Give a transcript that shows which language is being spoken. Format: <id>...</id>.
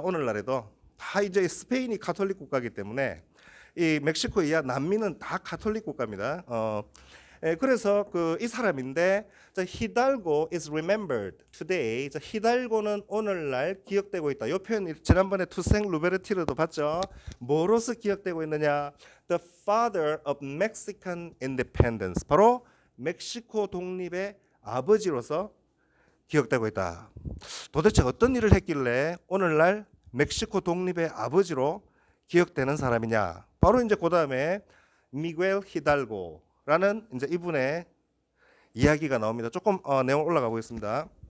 <ko>오늘날에도 다 이제 스페인이 가톨릭 국가이기 때문에 이 멕시코 이하 남미는 다 가톨릭 국가입니다. 그래서 그 이 사람인데 히달고</ko> <en>is remembered today.</en> <ko>히달고는 오늘날 기억되고 있다. 이 표현 지난번에 투생 루베르티르도 봤죠. 뭐로서 기억되고 있느냐?</ko> <en>The father of Mexican independence.</en> <ko>바로 멕시코 독립의 아버지로서 기억되고 있다. 도대체 어떤 일을 했길래 오늘날 멕시코 독립의 아버지로 기억되는 사람이냐? 바로 이제 그 다음에 미구엘 히달고라는 이제 이분의 이야기가 나옵니다. 조금 내용 올라가 보겠습니다.</ko>